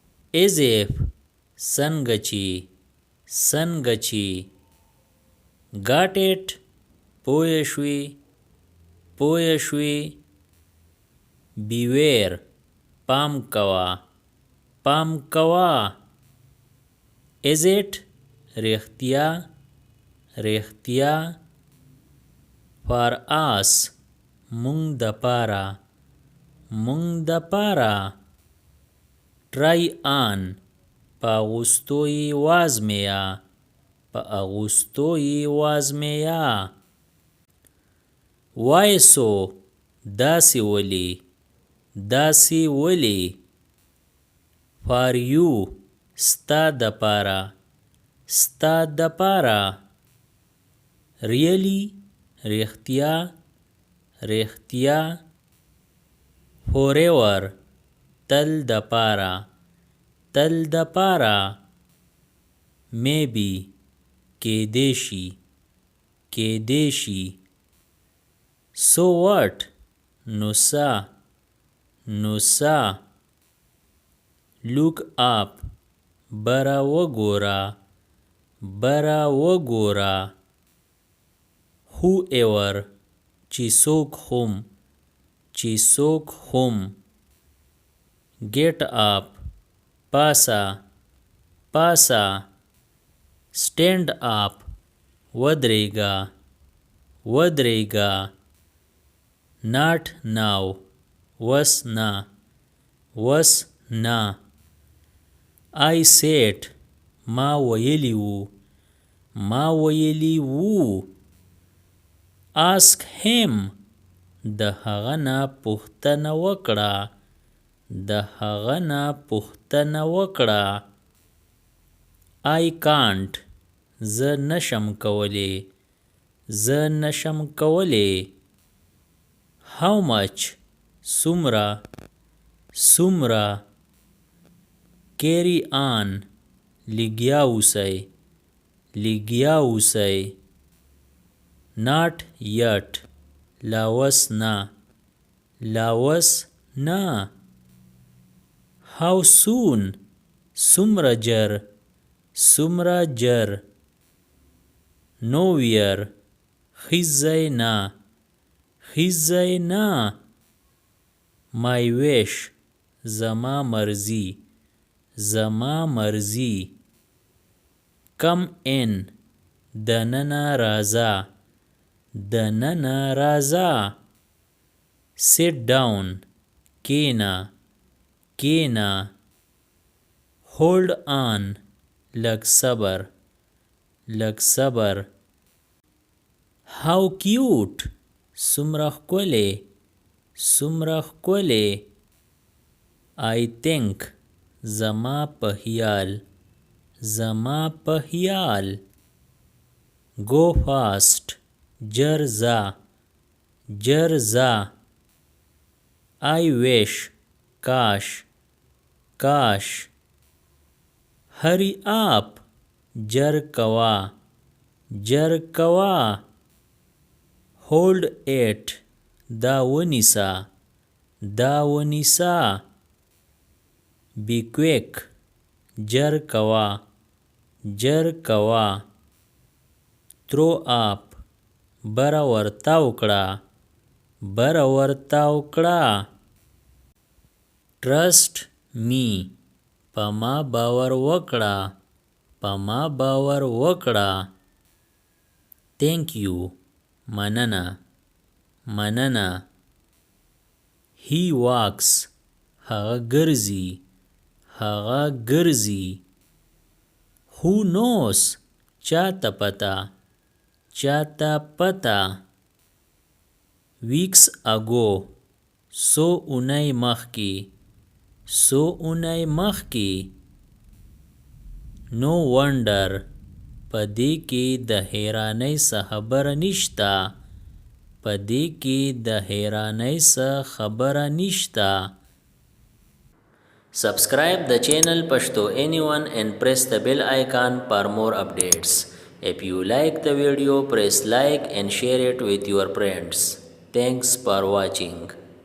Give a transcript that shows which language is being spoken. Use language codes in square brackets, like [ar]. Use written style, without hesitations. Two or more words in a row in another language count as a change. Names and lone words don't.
[en] as if [ps] څنګه چې [en] got it [ps] پوه شوي [en] beware [ps] پام کوه [en] is it رښتیا for us مونږ [ps] د پاره [en] try on [ps] په اغوستو یې وازمویه [en] why so [ps] داسې ولې [en] for you [ps] ستا د پاره really رښتیا forever تل د پاره maybe کېدې شي [en] so what [ps] نو څه [en] look up [ps] بره وګوره whoever چې څوک هم [en] get up [ps] پاسه [en] stand up [ps] ودرېږه [en] not now [ps] وس نه [en] I said [ps] ما ویلی وو [en] ask him [ps] د هغه نه پوښتنه وکړه [en] I can't [ps] زه نشم کولی [en] how much [ps] څومره [en] carry on [ps] لګیا اوسئ [en] not yet [ps] لا وس نه [en] how soon [ps] څومره جر nowhere هیڅ ځای نه [en] my wish [ps] زما مرضی [en] come in [ps] دننه [en] راځه sit down کېنه hold on [ps] لږ صبر [en] how cute [ps] څومره ښکلی [en] I think زما [ps] په خیال [en] go fast [ps] ژر [en] ځه I wish کاش hurry up [ps] ژر کوه [en] hold it [ps] دا ونیسه [en] be quick ژر [ps] کوه [en] throw up [ps] بره ورتاو کړه [en] trust me [ps] په ما باور وکړه [en] thank you [ps] مننه [en] he walks [ps] هغه ګرځي [en] who knows [ps] چاته پته [en] weeks ago [ps] څو اونۍ مخکې [en] no wonder [ps] په دې کې د حیرانۍ څه خبره نشته [en] Subscribe the channel Pashto anyone and press the bell icon for more updates. If you like the video, press like and share it with your friends. Thanks for watching.